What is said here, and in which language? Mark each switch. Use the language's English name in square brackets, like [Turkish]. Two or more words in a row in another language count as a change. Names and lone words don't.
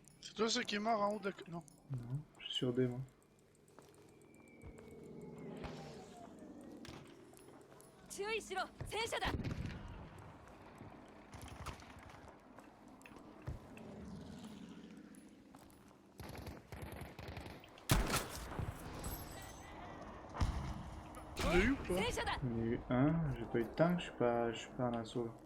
[French] C'est toi ce qui est mort en haut de la... Non. Non, je suis sur D moi. [Japanese] 注意しろ戦車だ [French] Tu l'as eu ou pas? [Japanese] 戦車だ [French] Il y en a eu un, j'ai pas eu de tank, je suis pas en assaut là.